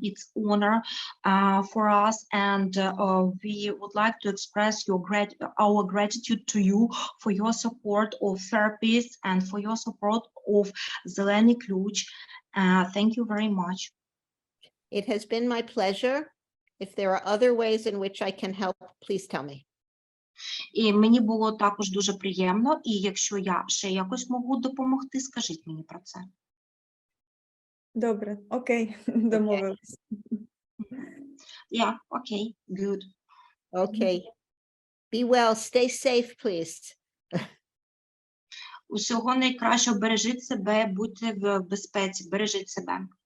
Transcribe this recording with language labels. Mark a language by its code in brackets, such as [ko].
[en] It's honor for us, and we would like to express our gratitude to you for your support of therapists and for your support of Зелений ключ. Thank you very much. It has been my pleasure. If there are other ways in which I can help, please tell me. [uk] І мені було також дуже приємно, і якщо я ще якось можу допомогти, скажіть мені про це. Добре, окей, домовились. [en] Yeah, okay, good. Okay. Be well, stay safe, please. [uk] Усього найкращого, бережіть себе, будьте в безпеці, бережіть себе.